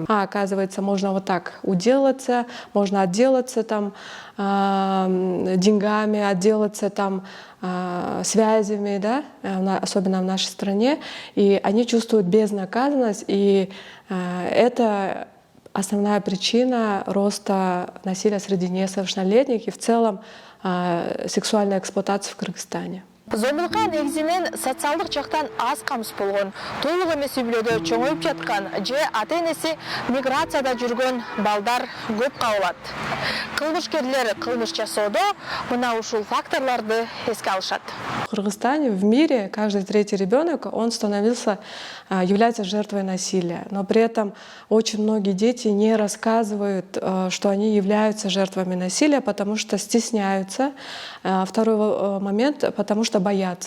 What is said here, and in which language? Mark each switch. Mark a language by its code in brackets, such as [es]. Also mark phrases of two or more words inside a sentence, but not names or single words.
[ru] Оказывается, можно вот так уделаться, можно отделаться там деньгами, отделаться там связями, да, особенно в нашей стране. И они чувствуют безнаказанность, и это основная причина роста насилия среди несовершеннолетних и в целом сексуальной эксплуатации в Кыргызстане. [ky] Зомбулукка негизинен социалдык жактан аз камсыз болгон, толук эмес үй-бүлөдө чоңоюп жаткан же ата-энеси миграцияда жүргөн балдар көп кабылат. Кылмышкерлер кылмыш жасоодо мына ушул факторлорду эске алышат. [ru] В Кыргызстане, в мире, каждый 3-й ребенок, он является жертвой насилия. Но при этом очень многие дети не рассказывают, что они являются жертвами насилия, потому что стесняются. Второй момент, потому что боятся.